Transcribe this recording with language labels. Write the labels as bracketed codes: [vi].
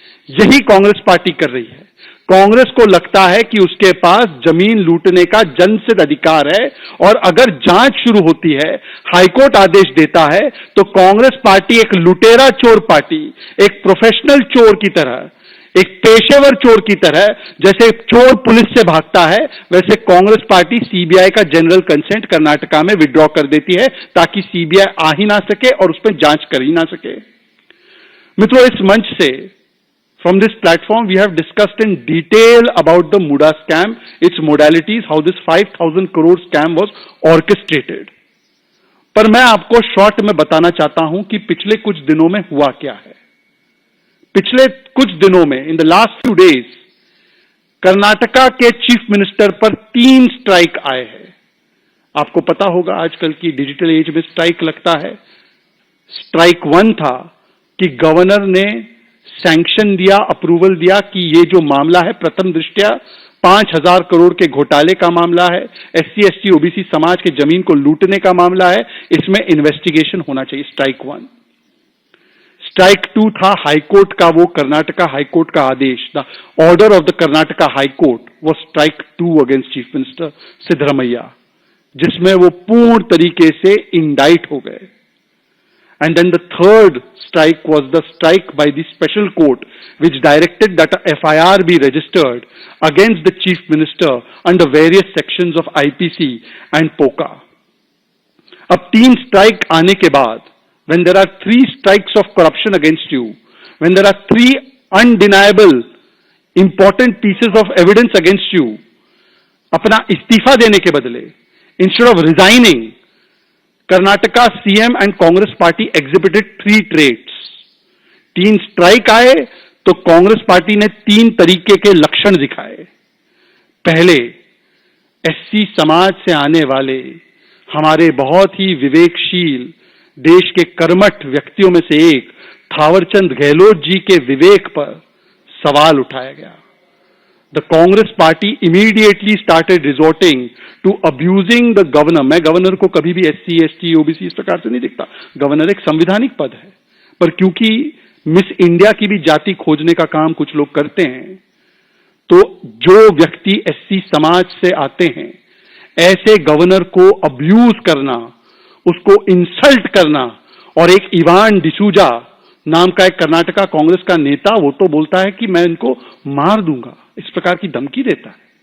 [hi] यही कांग्रेस पार्टी कर रही है। कांग्रेस को लगता है कि उसके पास जमीन लूटने का जनसिद्ध अधिकार है और अगर जांच शुरू होती है, हाईकोर्ट आदेश देता है, तो कांग्रेस पार्टी एक लुटेरा चोर पार्टी, एक प्रोफेशनल चोर की तरह, एक पेशेवर चोर की तरह, जैसे चोर पुलिस से भागता है, वैसे कांग्रेस पार्टी सीबीआई का जनरल कंसेंट कर्नाटका में विड्रॉ कर देती है ताकि सीबीआई आ ही ना सके और उस पर जांच कर ही ना सके। मित्रों, इस मंच से, [en] from this platform, we have discussed in detail about the Muda scam, its modalities, how this 5,000 crore scam was orchestrated. [hi] पर मैं आपको शॉर्ट में बताना चाहता हूं कि पिछले कुछ दिनों में हुआ क्या है। पिछले कुछ दिनों में, [en] in the last few days, [hi] Karnataka के चीफ मिनिस्टर पर 3 स्ट्राइक आए हैं। आपको पता होगा आजकल की डिजिटल एज में स्ट्राइक लगता है। स्ट्राइक 1 था कि गवर्नर ने सैंक्शन दिया, अप्रूवल दिया कि ये जो मामला है प्रथम दृष्टया 5,000 करोड़ के घोटाले का मामला है, एससी, एसटी, ओबीसी समाज के जमीन को लूटने का मामला है, इसमें इन्वेस्टिगेशन होना चाहिए। स्ट्राइक 1। स्ट्राइक 2 था हाईकोर्ट का, वो कर्नाटका हाईकोर्ट का आदेश, [en] the order of the Karnataka high court [hi] वो strike 2 against chief minister Siddaramaiah, जिसमें वो पूर्ण तरीके से इंडाइट हो गए. [en] And then the third strike was the strike by the special court which directed that a FIR be registered against the chief minister under various sections of IPC and POCA. [hi] अब 3 strike आने के बाद, [en] when there are 3 strikes of corruption against you, when there are 3 undeniable important pieces of evidence against you, [hi] अपना इस्तीफा देने के बदले, [en] instead of resigning, Karnataka CM and Congress party exhibited 3 traits. [hi] 3 strike आए तो कांग्रेस पार्टी ने 3 तरीके के लक्षण दिखाए. पहले, एससी समाज से आने वाले हमारे बहुत ही विवेकशील देश के कर्मठ व्यक्तियों में से एक थावरचंद गहलोत जी के विवेक पर सवाल उठाया गया. [en] The Congress party immediately started resorting to abusing the governor. [hi] मैं गवर्नर को कभी भी SC, ST, OBC इस प्रकार से नहीं दिखता. गवर्नर एक संवैधानिक पद है, पर क्योंकि मिस इंडिया की भी जाति खोजने का काम कुछ लोग करते हैं, तो जो व्यक्ति SC समाज से आते हैं, ऐसे गवर्नर को अब्यूज करना, उसको इंसल्ट करना, और एक इवान डिसूजा नाम का एक कर्नाटका कांग्रेस का नेता, वो तो बोलता है कि मैं इनको मार दूंगा, इस प्रकार की धमकी देता है.